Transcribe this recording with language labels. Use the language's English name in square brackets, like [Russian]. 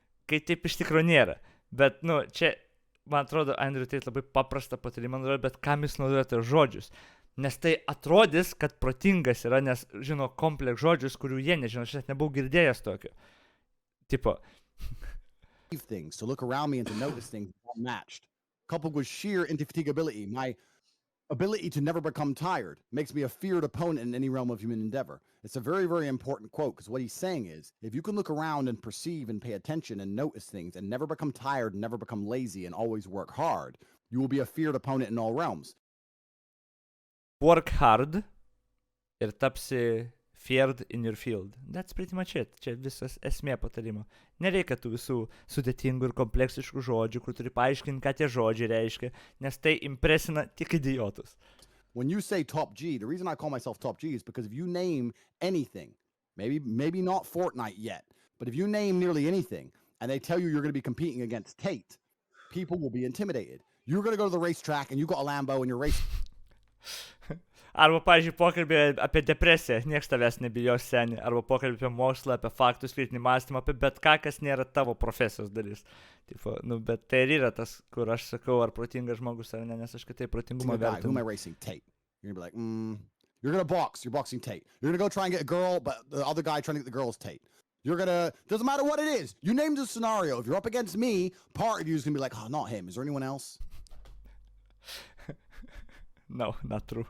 [Lithuanian] Kai taip iš tikro nėra. Bet, čia, man atrodo, Andrew Tate labai paprasta patarimą naudoja, bet kam jis naudoja tai žodžius. Nes tai atrodys, kad protingas yra, nes žino kompleks žodžius, kurių jie nežino. Aš net nebuvau girdėjęs tokio. Tipo. [English] Things, to look around me and to notice things unmatched. Coupled with sheer indefatigability, my ability to never become tired makes me a feared opponent in any realm of human endeavor. It's a very, very important quote because what he's saying is, if you can look around and perceive and pay attention and notice things and never become tired and never become lazy and always work hard, you will be a feared opponent in all realms. Work hard [Lithuanian] ir tapsi [English] feared in your field. That's pretty much it. [Lithuanian] Čia visas esmė patarimo. Nereikia tų visų sudėtingų ir kompleksiškų žodžių, kur turi paaiškinti, ką tie žodžiai reiškia, nes tai impresina tik idiotus. [English] When you say top G, the reason I call myself top G is because if you name anything, maybe not Fortnite yet, but if you name nearly anything and they tell you you're going to be competing against Tate, people will be intimidated. You're going to go to the racetrack and you got a Lambo and you're racing. [Lithuanian] Arba, pavyzdžiui, pokalbį apie depresiją, nieks tavęs nebijos seni, arba pokalbį apie mokslą, apie faktus, kritinį mąstymą, apie bet ką, kas nėra tavo profesijos dalis. Tipo, bet tai ir yra tas, kur aš sakau, ar protingas žmogus ar ne, nes aš kitaip protingumą vertinu. [English] Who am I racing? Tate. You're going to be like, you're going to box, you're boxing Tate. You're going to go try and get a girl, but the other guy trying to get the girl's Tate. You're going to, doesn't matter what it is, you named the scenario. If you're up against me, part of you is going to be like, oh, not him. Is there anyone else? No, not true.